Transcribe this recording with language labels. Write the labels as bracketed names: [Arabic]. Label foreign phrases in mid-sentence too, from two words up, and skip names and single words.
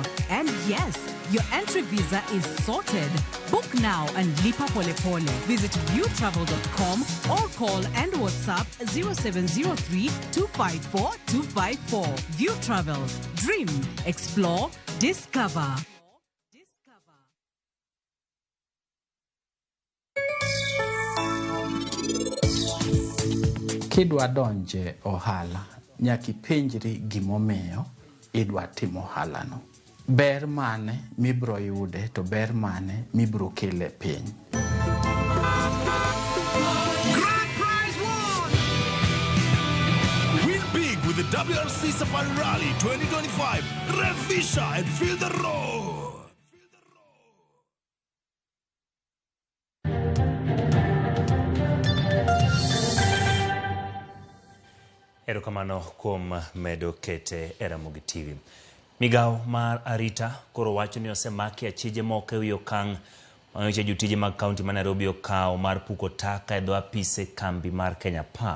[English] And yes, your entry visa is sorted. Book now and [Swahili] lipa pole pole. [English] Visit viewtravel.com or call and WhatsApp 0703 254 254. View Travel. Dream, explore, discover. [Luo (Kenya and Tanzania)] Kidwa donje ohala nyaki penjri gimomiyo idwa timo ohala no. Ber mane mibro yude to ber mane mibro kele piny. [English] Grand prize won! Win big with the WRC Safari Rally 2025. Revisha and feel the road. [Luo (Kenya and Tanzania)] Erokamano kuom medo kete Ramogi TV. Migao mar arita koro wacho ni osemaki achije moko ewi okang' manyocha jotije mag kaunti ma Nairobi okawo mar puko taka e dho apise kambi mar Kenya Power.